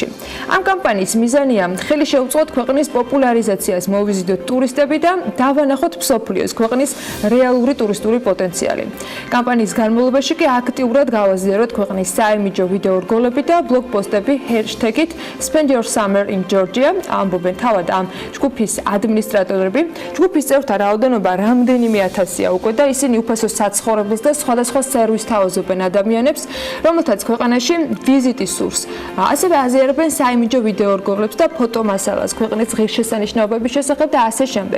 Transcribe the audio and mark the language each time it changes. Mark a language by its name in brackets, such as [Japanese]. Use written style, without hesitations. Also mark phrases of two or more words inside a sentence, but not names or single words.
[Georgian] ამ კამპანიის მიზანია ხელი შეუწყოთ ქვეყნის პოპულარიზაციას, მოვიზიდოთ ტურისტები და დავანახოთ მსოფლიოს ქვეყნის რეალური ტურისტული პოტენციალი. კამპანიის განმავლობაში კი აქტიურად გავაზიაროთ ქვეყნის საიმიჯო ვიდეო რგოლები და ბლოგპოსტები ჰეშტეგით [English] Spend your summer in Georgia. [Georgian] ამბობენ თავად ამ ჯგუფის ადმინისტრატორები. ჯგუფის წევრთა რაოდენობა რამდენიმე ათასია უკვე და ისინი უფასო საცხოვრებელს და სხვადასხვა სერვისს თავაზობენ ადამიანებს, რომელთაც ქვეყანაში ვიზიტი სურს. ასევე აზიარებენ საიმიჯო ვიდეო რგოლებს და ფოტომასალას ქვეყნის ღირსშესანიშნაობების შესახებ და ასე შემდეგ.